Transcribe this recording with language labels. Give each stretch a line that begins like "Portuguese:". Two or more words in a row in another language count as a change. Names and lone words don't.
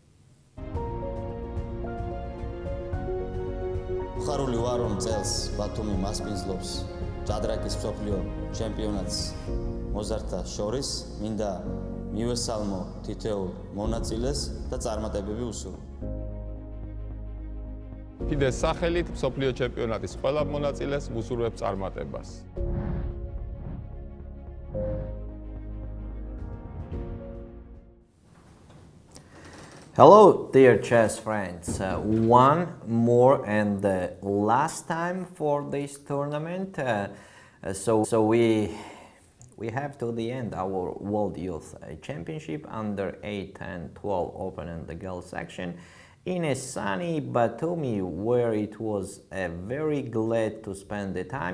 Georgian: ხარული ვარ რომ წელს ბათუმი მასპინძლობს ჭადრაკის მსოფლიო ჩემპიონატს მოზარდთა შორის მინდა მივესალმო თითოეულ მონაწილეს და წარმატებები უსურვო FIDE-ს სახელით მსოფლიო ჩემპიონატის ყველა მონაწილეს ვუსურვებ წარმატებას.
English: Hello, dear chess friends. One more and the last time for this tournament. So we have to the end our World Youth Championship under 8 and 12 open in the girls section in a sunny Batumi, where it was very glad to spend the time.